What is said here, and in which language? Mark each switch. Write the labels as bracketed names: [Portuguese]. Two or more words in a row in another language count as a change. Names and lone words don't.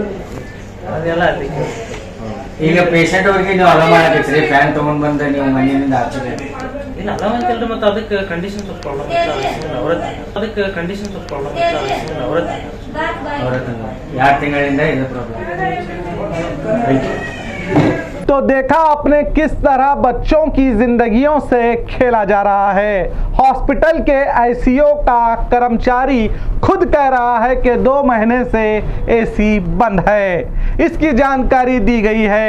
[Kannada] ಅದೆಲ್ಲ ಅದಕ್ಕೆ ಈಗ ಪೇಷಂಟ್ ಅವ್ರಿಗೆ ನೀವು ಅಲ ಮಾಡಬೇಕ್ರಿ ಫ್ಯಾನ್ ತಗೊಂಡ್ ಬಂದ ನೀವು ಮನೆಯಿಂದ ಆಚೆ ಇಲ್ಲ ಅಲ್ಲ ಅಂತಲ್ರಿ ಮತ್ತೆ ಅದಕ್ಕೆ ಕಂಡೀಷನ್ ಸ್ವಲ್ಪ ಪ್ರಾಬ್ಲಮ್ ಅದಕ್ಕೆ ಕಂಡೀಷನ್ ಸ್ವಲ್ಪ ಪ್ರಾಬ್ಲಮ್ ಅವರ 2 ತಿಂಗಳಿಂದ ಇದು ಪ್ರಾಬ್ಲಮ್. [Hindi] तो देखा आपने किस तरह बच्चों की जिंदगियों से खेला जा रहा है। हॉस्पिटल के आईसीयू का कर्मचारी खुद कह रहा है कि 2 महीने से एसी बंद है, इसकी जानकारी दी गई है।